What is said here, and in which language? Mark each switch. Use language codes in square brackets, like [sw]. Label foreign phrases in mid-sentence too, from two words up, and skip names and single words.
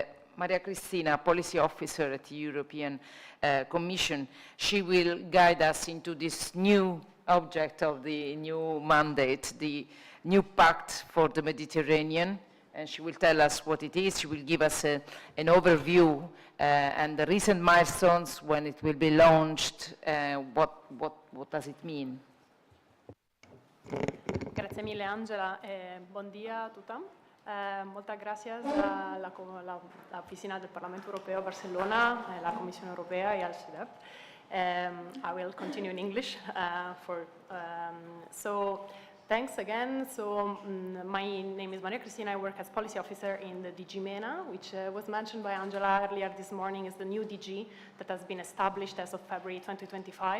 [en] Maria Cristina, Policy Officer at the European Commission, she will guide us into this new object of the new mandate, the new Pact for the Mediterranean, and she will tell us what it is. She will give us an overview and the recent milestones, when it will be launched, what does it mean? [it] Grazie mille Angela, buon dia a tutti. [es] Muchas gracias a la oficina del Parlamento Europeo Barcelona, la Comisión Europea y al CIDOB. [en] I will continue in English. So thanks again. So my name is Maria Cristina. I work as policy officer in the DG MENA, which was mentioned by Angela earlier this morning is the new DG that has been established as of February 2025.